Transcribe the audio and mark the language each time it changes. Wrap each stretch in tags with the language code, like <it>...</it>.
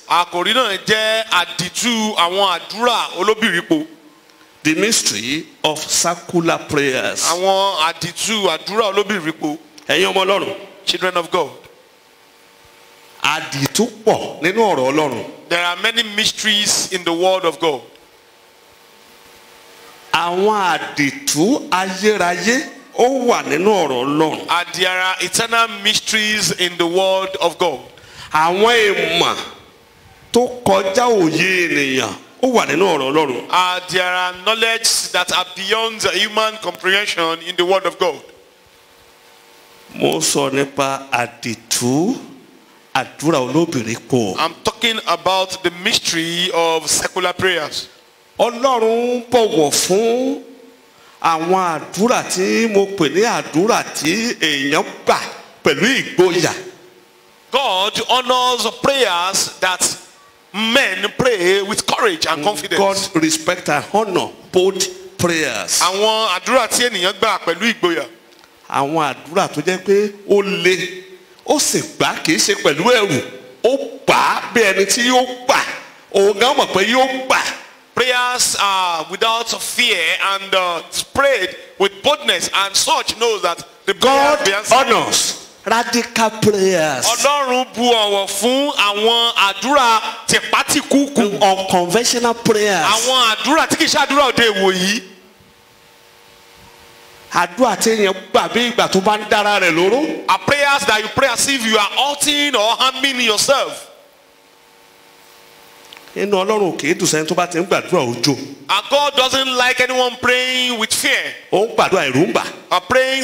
<yo>Àkòrí náà jẹ́ àdìtú àwọn àdúrà olóbìrípo.</yo> <en>The mystery of circular prayers.</en> <yo>Àwọn àdìtú àdúrà olóbìrípo. ẹ̀yin ọmọ Ọlọ́run.</yo> <en>Children of God.</en> <yo>àdìtú pọ̀ nínú ọ̀rọ̀ Ọlọ́run.</yo> <en>There are many mysteries in the word of God.</en> <yo>àwọn àdìtú ayérayé ó wà nínú ọ̀rọ̀ Ọlọ́run.</yo> <en>And there are eternal mysteries in the word of God.</en> <yo>àwọn ìmọ̀ tó kọjá òye ènìyàn ó wà nínú ọ̀rọ̀ Ọlọ́run.</yo> <en>There are knowledge that are beyond human comprehension in the word of God.</en> <yo>mo sọ nípa àdìtú àdúrà olóbìrípo.</yo> <en>I'm talking about the mystery of secular prayers.</en> <yo>Ọlọ́run bọ̀wọ̀ fún àwọn àdúrà tí mo pè ní àdúrà tí èèyàn gbà pẹ̀lú ìgboyà.</yo> <en>God honors prayers that men pray with courage and confidence. God respect and honor both prayers.</en> <yo>Àwọn àdúrà tí ènìyàn gbà pẹ̀lú ìgboyà. àwọn àdúrà tó jẹ́ pé ó le ó sì gbà kì í ṣe pẹ̀lú ẹ̀rù ó gbà á bí ẹni tí yóò gbà òun gan mọ̀ pé yóò gbà.</yo> <en>Prayers are without fear and prayed with boldness, and such knows that the prayer God be answered. honors radical prayers.</en> <yo>Ọlọ́run bu ọ̀wọ̀ fún àwọn àdúrà tìpátìkúùkù.</yo> <en>Unconventional prayers.</en> <yo>Àwọn àdúrà tí kì í ṣe àdúrà òde ìwòyí. àdúrà tí èèyàn gbà bí ìgbà tó bá ń dára rẹ̀ lóró.</yo> <en>Are prayers that you pray as if you are hurting or harming yourself.</en> <yo>inú Ọlọ́run kì í dùn sẹ́ni tó bá ti ń gbàdúrà òjò.</yo> <en>And God doesn't like anyone praying with fear</en> <yo>ó ń gbàdúrà ẹ̀rù ń bà.</yo> <en>or praying</en>